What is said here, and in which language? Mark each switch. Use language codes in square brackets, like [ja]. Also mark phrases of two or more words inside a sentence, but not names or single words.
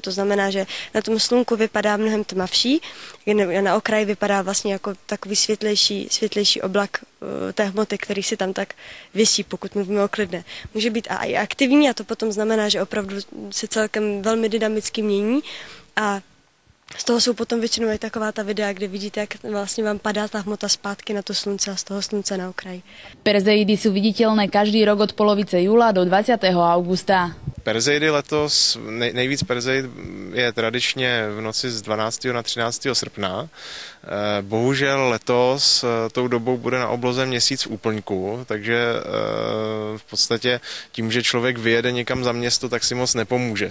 [cs] To znamená, že na tom slunku vypadá mnohem tmavší, na okraji vypadá vlastně jako takový světlejší oblak té hmoty, který si tam tak visí, pokud mluvíme o klidné. Může být i aktivní a to potom znamená, že opravdu se celkem velmi dynamicky mění a z toho jsou potom většinou i taková ta videa, kde vidíte, jak vlastně vám padá ta hmota zpátky na to slunce a z toho slunce na okraji. [sk] Perzeidy sú viditeľné každý rok od polovice júla do 20. augusta. [cs] Perzeidy letos, nejvíc Perseid je tradičně v noci z 12. na 13. srpna. Bohužel letos tou dobou bude na obloze měsíc v úplňku, takže v podstatě tím, že člověk vyjede někam za město, tak si moc nepomůže.